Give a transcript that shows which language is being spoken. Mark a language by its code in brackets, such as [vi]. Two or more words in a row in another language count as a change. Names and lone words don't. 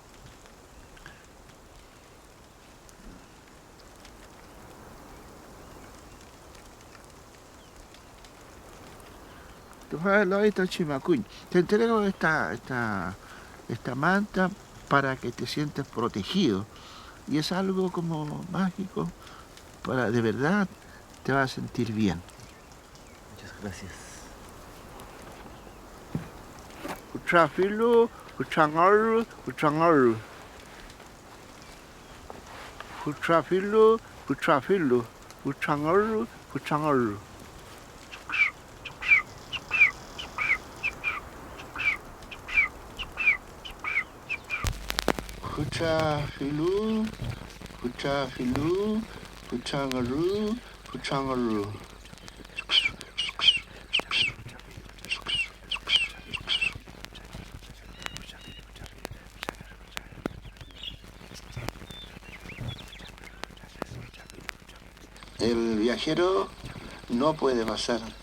[es] Te entrego esta manta para que te sientas protegido. Y es algo como mágico. De verdad te vas a sentir bien. Muchas gracias. Uchafilu, uchangaru, uchangaru. Uchafilu, uchafilu, uchangaru, uchangaru. Uchafilu, uchafilu, uchangaru, uchangaru. El viajero no puede pasar.